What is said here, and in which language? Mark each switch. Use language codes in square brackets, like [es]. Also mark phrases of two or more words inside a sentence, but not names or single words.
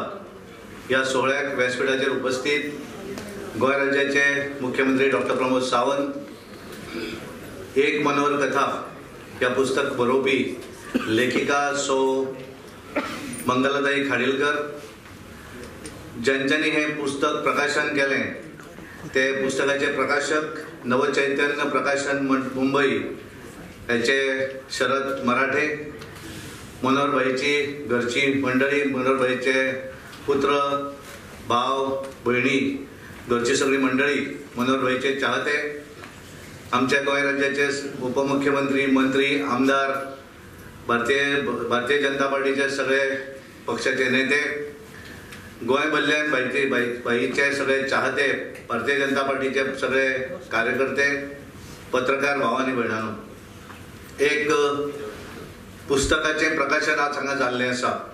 [kok] या सोहळ्याक व्यासपीठाचेर उपस्थित गोंय राज्याचे मुख्यमंत्री डॉक्टर प्रमोद सावंत, एक मनोहर कथा या पुस्तक बरोवपी लेखिका सौ मंगलताई खाडीलकर, ज्यांच्यानी हे पुस्तक प्रकाशन केलें ते पुस्तकाचे प्रकाशक नवचैतन्य प्रकाशन मुंबई याचे शरद मराठे, मनोहरभाईची घरची मंडळी, मनोहरभाईचे पुत्र, भाव, भयणी, घरची सगळी मंडळी, मनोहरभाईचे चाहते, आमच्या गोंय राज्याचे उपमुख्यमंत्री, मंत्री, आमदार भारतीय जनता पार्टीचे सगळे पक्षाचे नेते, गोंय भरल्यान भाईचे सगळे चाहते, भारतीय जनता पार्टीचे सगळे कार्यकर्ते, पत्रकार भाव आनी भयणांनो, एक पुस्तकाचे प्रकाशन आज हांगा जाल्लें आसा.